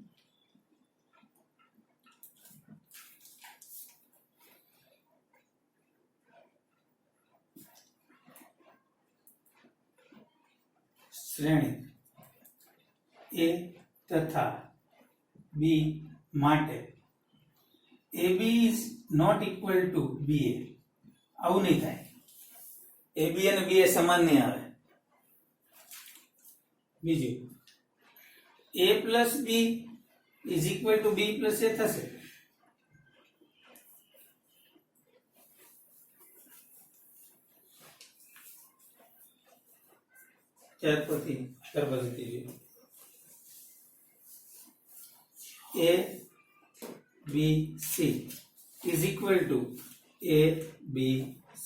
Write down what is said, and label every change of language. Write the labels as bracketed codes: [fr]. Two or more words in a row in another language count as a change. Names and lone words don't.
[gu] શ્રેણિક A તથા B માટે [en] AB is not equal to BA. [gu] આવું નહીં થાય. AB અને BA સમાન નહીં આવે. બીજું, [en] A plus B is equal to B plus A [gu] થશે. ત્યાર પછી [en] A B C is equal to A B C.